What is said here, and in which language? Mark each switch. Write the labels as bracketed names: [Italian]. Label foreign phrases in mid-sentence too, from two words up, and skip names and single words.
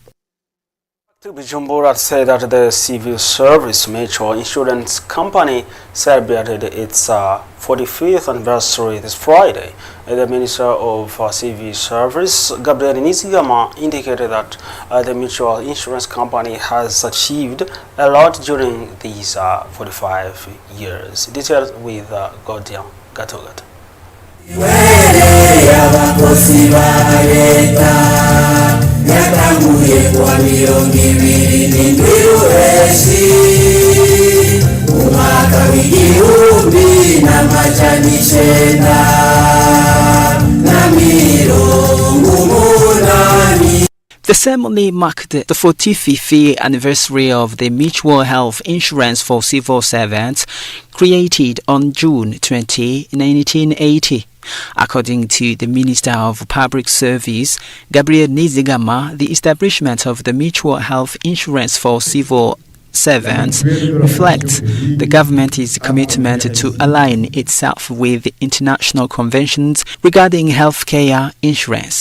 [English] Bujumbura said that the Civil Service Mutual Insurance Company celebrated its 45th anniversary this Friday. The Minister of Civil Service, Gabriel Nizigama, indicated that the mutual insurance company has achieved a lot during these 45 years. Details with Godian Gatogat. [Rundi] Yatanguye kwa mirongo ibiri n'indwi umwaka w'igihumbi n'amajana icenda na mirongo umunani. [English] The ceremony marked the 45th anniversary of the Mutual Health Insurance for Civil Servants, created on June 20, 1980. According to the Minister of Public Service, Gabriel Nizigama, the establishment of the Mutual Health Insurance for Civil Servants reflects the government's commitment to align itself with international conventions regarding healthcare insurance.